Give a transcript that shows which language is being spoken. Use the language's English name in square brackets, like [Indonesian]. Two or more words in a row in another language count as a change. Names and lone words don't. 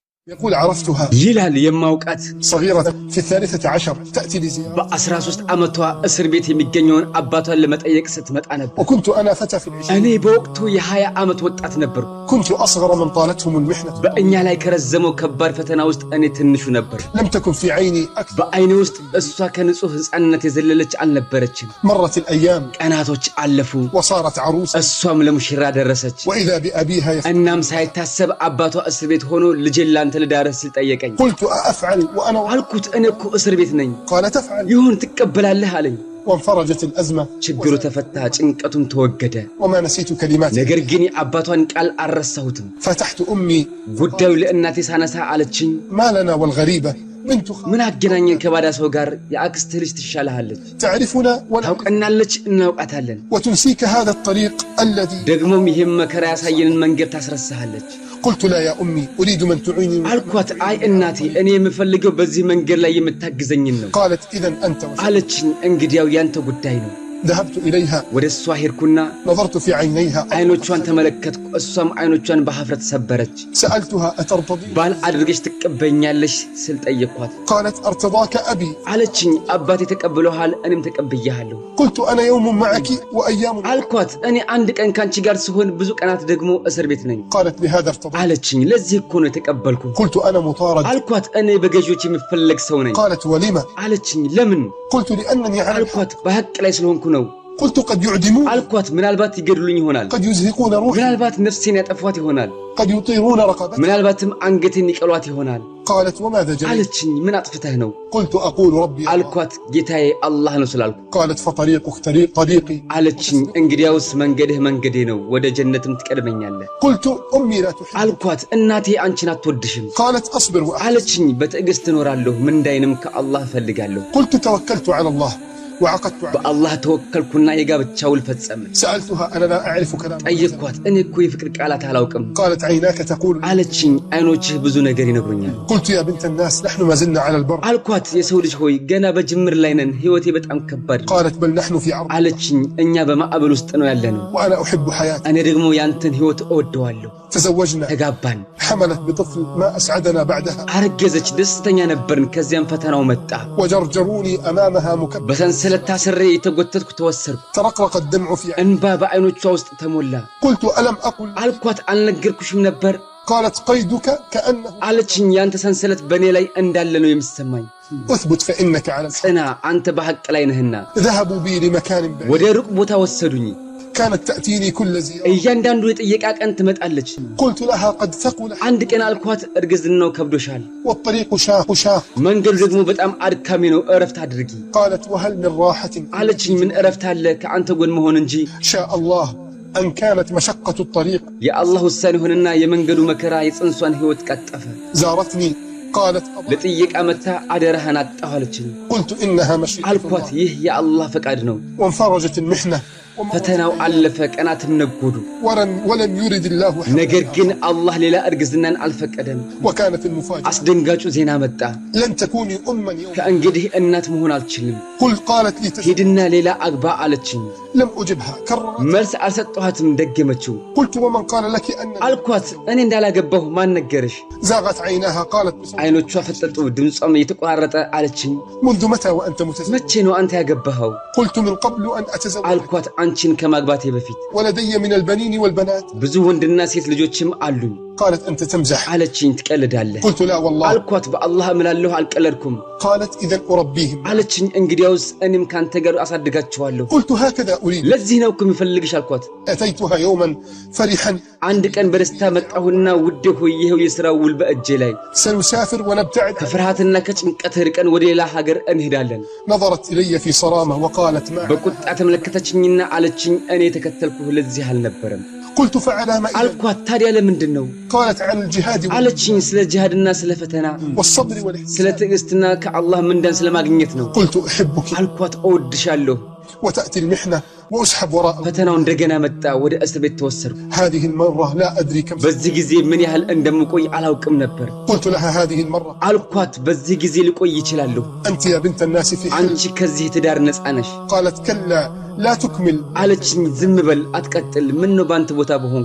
[Arabic] يقول عرفتها [Amharic] ይላል የማውቃት [Arabic] صغيرة في 13 تأتي لزيارة [Amharic] በ13 ዓመቷ እስር ቤት የሚገኘውን አባቷን ለመጠየቅ ስትመጣ ነበር [Arabic] وكنت أنا فتى في العشرين [Amharic] እኔ በወቅቱ የ20 ዓመት ወጣት ነበርኩ [Arabic] كنت أصغر من طالتهم المحنة [Amharic] በእኛ ላይ ከረዘመው ከባድ ፈተና ውስጥ እኔ ትንሹ ነበር [Arabic] لم تكن في عيني أكثر [Amharic] በአይኔ ውስጥ እሷ ከንጹህ ህፃንነት የዘለለች አልነበረችም [Arabic] مرت الأيام [Amharic] ቀናቶች አለፉ [Arabic] وصارت عروسا [Amharic] እሷም ለሙሽራ ደረሰች [Arabic] وإذا بأبيها [Amharic] እናም ሳይታሰብ አባቷ እስር ቤት ሆኖ ልጄን ላንተ ልዳርህ ሲል ጠየቀኝ [Arabic] قلت أفعل وأنا [Amharic] አልኩት እኔ እኮ እስር ቤት ነኝ [Arabic] قال تفعل [Amharic] ይሁን ትቀበላለህ አለኝ [Arabic] وانفرجت الأزمة [Amharic] ችግሩ ተፈታ ጭንቀቱም ተወገደ [Arabic] وما نسيت كلمات [Amharic] ነገር ግን አባቷን ቃል አልረሳሁትም [Arabic] فتحت أمي [Amharic] ጉዳዩ ለእናቴ ሳነሳ አለችኝ [Arabic] ما لنا والغريبة بنت [Amharic] ምን አገናኘን ከባዳ ሰው ጋር የአክስትህ ልጅ ትሻለሃለች [Arabic] تعرفنا [Amharic] ታውቀናለች እናውቃታለን [Arabic] وتنسيك هذا الطريق الذي [Amharic] ደግሞም ይሄም መከራ ያሳየንን መንገድ ታስረሳሃለች [Arabic] قلت لا يا أمي أريد من تعيني [Amharic] አልኳት አይ እናቴ እኔ የምፈልገው በዚህ መንገድ ላይ የምታግዘኝን ነው [Arabic] قالت إذن أنت [Amharic] አለችኝ እንግዲያው ያንተ ጉዳይ ነው [Arabic] ذهبت إليها [Amharic] ወደ እሷ ሄድኩና [Arabic] نظرت في عينيها [Amharic] አይኖቿን ተመለከትኩ እሷም አይኖቿን በሐፍረት ሰበረች [Arabic] سألتها أترتضي [Amharic] ባል አድርገሽ ትቀበኛለሽ ስል ጠየቅኳት [Arabic] قالت أرتضاك أبي [Amharic] አለችኝ አባቴ ተቀብሎሃል እኔም ተቀብያለሁ [Arabic] قلت أنا يوم معك وأيام [Amharic] አልኳት እኔ አንድ ቀን ካንቺ ጋር ስሆን ብዙ ቀናት ደግሞ እስር ቤት ነኝ [Arabic] قالت لهذا ارتضي [Amharic] አለችኝ ለዚህ እኮ ነው የተቀበልኩ [Arabic] قلت أنا مطارد [Amharic] አልኳት እኔ በገዢዎች የምፈልግ ሰው ነኝ [Arabic] قالت ولما [Amharic] አለችኝ ለምን [Arabic] قلت لأنني على الحق [Amharic] አልኳት በሐቅ ላይ ስለሆንኩ ነው [Arabic] قلت قد يعدمون [Amharic] አልኳት ምናልባት ይገድሉኝ ይሆናል [Arabic] قد يزهقون روحي [Amharic] ምናልባት ነፍሴን ያጠፏት ይሆናል [Arabic] قد يطيرون رقبتي [Amharic] ምናልባትም አንገቴን ይቀሏት ይሆናል [Arabic] قالت وماذا جريت [Amharic] አለችኝ ምን አጥፍተህ ነው [Arabic] قلت أقول ربي الله. [Amharic] አልኳት ጌታዬ አላህ ነው ስላልኩ [Arabic] قالت فطريقك طريقي [Amharic] አለችኝ እንግዲያውስ መንገድህ መንገዴ ነው ወደ ጀነትም ትቀድመኛለህ [Arabic] قلت أمي لا تحب [Amharic] አልኳት እናቴ አንቺን አትወድሽም [Arabic] قالت أصبر وأحسن [Amharic] አለችኝ በትዕግስት እኖራለሁ ምንዳይንም ከአላህ እፈልጋለሁ [Arabic] قلت توكلت على الله وعقدت عليه [Amharic] በአላህ ተወከልኩና የጋብቻ ውል ፈጸምን [Arabic] سألتها أنا لا أعرف كلام [Amharic] ጠየቅኳት እኔ እኮ የፍቅር ቃላት አላውቅም [Arabic] قالت عيناك تقول [Amharic] አለችኝ አይኖችህ ብዙ ነገር ይነግሩኛል [Arabic] قلت يا بنت الناس نحن ما زلنا على البر [Amharic] አልኳት የሰው ልጅ ሆይ ገና በጅምር ላይ ነን ህይወቴ በጣም ከባድ ነው [Arabic] قالت بل نحن في عرض [Amharic] አለችኝ እኛ በማዕበል ውስጥ ነው ያለነው [Arabic] وأنا أحب حياتي [Amharic] እኔ ደግሞ ያንተን ህይወት እወደዋለሁ [Arabic] تزوجنا [Amharic] ተጋባን [Arabic] حملت بطفل ما أسعدنا بعدها [Amharic] አረገዘች ደስተኛ ነበርን ከዚያም ፈተናው መጣ [Arabic] وجرجروني أمامها مكبر [Amharic] በሰንሰለት ታስሬ የተጎተትኩ ተወሰርኩ [Arabic] ترقرق الدمع في عيني [Amharic] እንባ በአይኖቿ ውስጥ ተሞላ [Arabic] قلت ألم أقل [Amharic] አልኳት አልነገርኩሽም ነበር [Arabic] قالت قيدك كأنه [Amharic] አለችኝ ያንተ ሰንሰለት በእኔ ላይ እንዳለ ነው የሚሰማኝ [Arabic] اثبت فإنك على الحق [Amharic] ጽና አንተ በሐቅ ላይ ነህና [Arabic] ذهبوا بي لمكان بعيد [Amharic] ወደ ሩቅ ቦታ ወሰዱኝ [Arabic] كانت تأتيني كل زيارة [Amharic] እያንዳንዱ የጥየቃ ቀን ትመጣለች [Arabic] قلت لها قد ثقل [Amharic] አንድ ቀን አልኳት እርግዝናው ከብዶሻል [Arabic] والطريق شاق [Amharic] መንገዱ ደግሞ በጣም አድካሚ ነው እረፍት አድርጊ [Arabic] قالت وهل من راحة [Amharic] አለችኝ ምን እረፍት አለ ከአንተ ጎን መሆን እንጂ [Arabic] شاء الله أن كانت مشقة الطريق [Amharic] የአላህ ውሳኔ ሆነና የመንገዱ መከራ የጽንሷን ህይወት ቀጠፈ [Arabic] زارتني قالت [Amharic] ለጥየቃ መታ አደረሃን አጣሁ አለችኝ [Arabic] قلت إنها مشيئة [Amharic] አልኳት ይህ የአላህ ፈቃድ ነው [Arabic] وانفرجت المحنة [Amharic] ፈተናው አለፈ ቀናትም ነጎዱ [Arabic] ولم يرد الله [Amharic] ነገር ግን አላህ ሌላ እርግዝናን አልፈቀደም [Arabic] وكانت المفاجأة [Amharic] አስደንጋጩ ዜና መጣ [Arabic] لن تكوني أما يوم [Amharic] ከእንግዲህ እናት መሆን አልችልም [Arabic] قالت لي [Amharic] ሄድና ሌላ አግባ አለችኝ [Arabic] لم أجبها كررت [Amharic] መልስ አልሰጠኋትም ደገመችው [Arabic] قلت ومن قال لك أن [Amharic] አልኳት እኔ እንዳላገባሁ ማን ነገረሽ [Arabic] زاغت عيناها قالت [Amharic] አይኖቿ ፈጠጡ ድምጿም እየተቋረጠ አለችኝ [Arabic] منذ متى وأنت متزوج [Amharic] መቼ ነው አንተ ያገባኸው [Arabic] قلت من قبل أن أتزوج [Amharic] አልኳት አንቺን ከማግባቴ በፊት [Arabic] ولدي من البنين والبنات [Amharic] ብዙ ወንድና ሴት ልጆችም አሉኝ [Arabic] قالت أنت تمزح [Amharic] አለችኝ ትቀልዳለህ [Arabic] قلت لا والله [Amharic] አልኳት በአላህ እምላለሁ አልቀለድኩም [Arabic] قالت إذن أربيهم [Amharic] አለችኝ እንግዲያውስ እኔም ካንተ ጋር አሳድጋቸዋለሁ [Arabic] قلت هكذا أريد [Amharic] ለዚህ ነው እኮ የምፈልግሽ አልኳት [Arabic] أتيتها يوما فرحا [Amharic] አንድ ቀን በደስታ መጣሁና ውዴ ሆይ ይኸው የሥራው ውል በእጄ ላይ [Arabic] سنسافر ونبتعد [Amharic] ከፍርሃትና ከጭንቀት ርቀን ወደ ሌላ ሀገር እንሄዳለን [Arabic] نظرت إلي في صرامة وقالت ما [Amharic] በቁጣ ተመለከተችኝና አለችኝ እኔ ተከተልኩህ ለዚህ አልነበረም [Arabic] قلت فعلى ما إذن [Amharic] አልኳት ታዲያ ለምንድን ነው [Arabic] قالت عن الجهاد [Amharic] አለችኝ ስለ ጂሃድና ስለ ፈተና [Arabic] والصبر والإحسان [Amharic] ስለ ትዕግስትና ከአላህ ምንዳን ስለማግኘት ነው [Arabic] قلت أحبك [Amharic] አልኳት እወድሻለሁ [Arabic] وتأتي المحنة وأسحب وراء. [Amharic] ፈተናው እንደገና መጣ። ወደ እስር ቤት ተወሰድኩ። [Arabic] هذه المرة لا أدري كم. [Amharic] በዚህ ጊዜ ምን ያህል እንደምቆይ አላውቅም ነበር። [Arabic] قلت لها هذه المرة. [Amharic] አልኳት በዚህ ጊዜ ልቆይ ይችላልሁ። [Arabic] أنت يا بنت الناس في حل. [Amharic] አንቺ ከዚህ ትዳር ነፃ ነሽ። [Arabic] قالت كلا لا تكمل. [Amharic] አለችኝ። ዝም በል አትቀጥል። ምን ነው ባንተ ቦታ በሆንኩ።